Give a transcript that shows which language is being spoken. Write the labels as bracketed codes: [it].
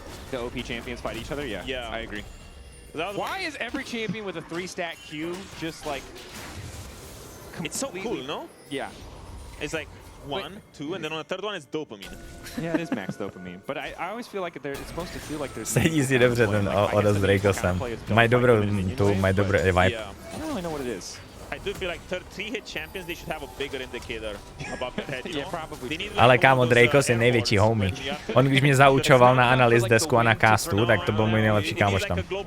[en] The OP champions fight each other. Yeah, I agree. Why is every champion with a 3-stack Q just like? It's so cool, no? Yeah. It's like 1, 2, and then on the third one it's dopamine. Yeah, it is max dopamine. But I always feel like it's supposed to feel like there's. [cs] Sedí si dobře ten Oda s Drakosem. Mají dobrou tu, mají dobrý vibe. [en] I don't really know what it is. I do feel like 3-hit champions, they should have a bigger indicator above their head, you know? Yeah, probably. [cs] Ale kámo, Drakos je největší homie. On když mě zaučoval na analyz desku a na castu, tak to byl můj nejlepší kámoš tam.